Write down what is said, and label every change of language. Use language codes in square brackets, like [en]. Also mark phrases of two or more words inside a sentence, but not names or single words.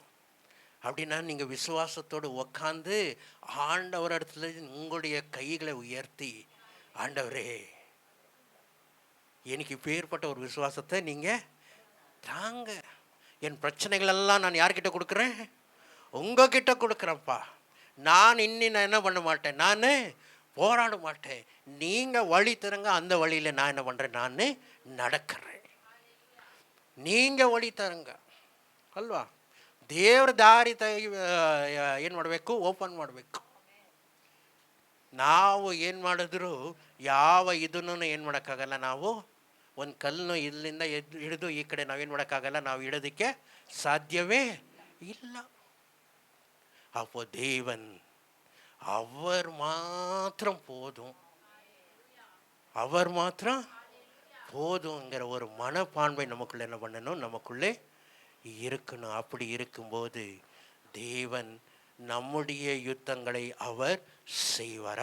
[ta] அப்படின்னா நீங்கள் விசுவாசத்தோடு உக்காந்து ஆண்டவர் இடத்துல உங்களுடைய கைகளை உயர்த்தி, ஆண்டவரே எனக்கு இப்பேற்பட்ட ஒரு விசுவாசத்தை நீங்கள் தாங்க. என் பிரச்சனைகளெல்லாம் நான் யார்கிட்ட கொடுக்குறேன்? உங்ககிட்ட கொடுக்குறேன்ப்பா. நான் என்ன பண்ண மாட்டேன், நான் போராட மாட்டேன். நீங்கள் வழி தருங்க, அந்த வழியில் நான் என்ன பண்ணுறேன்? நான் நடக்கிறேன். நீங்கள் வழி தருங்க ಅಲ್ವಾ? [kn] ದೇವ್ರ ದಾರಿ ಏನು ಮಾಡಬೇಕು? ಓಪನ್ ಮಾಡಬೇಕು. ನಾವು ಏನು ಮಾಡಿದ್ರು ಯಾವ ಇದನ್ನು ಏನು ಮಾಡೋಕ್ಕಾಗಲ್ಲ. ನಾವು ಒಂದು ಕಲ್ಲನ್ನು ಇಲ್ಲಿಂದ ಹಿಡಿದು ಈ ಕಡೆ ನಾವೇನು ಮಾಡೋಕ್ಕಾಗಲ್ಲ, ನಾವು ಇಡೋದಕ್ಕೆ ಸಾಧ್ಯವೇ ಇಲ್ಲ. [ta] அப்போ தேவன் அவர் மாத்திரம் போதும், அவர் மாத்திரம் போதுங்கிற ஒரு மனப்பான்மை நமக்குள்ளே என்ன பண்ணணும்? நமக்குள்ளே இருக்கணும். அப்படி இருக்கும்போது தேவன் நம்முடைய யுத்தங்களை அவர் செய்வார்.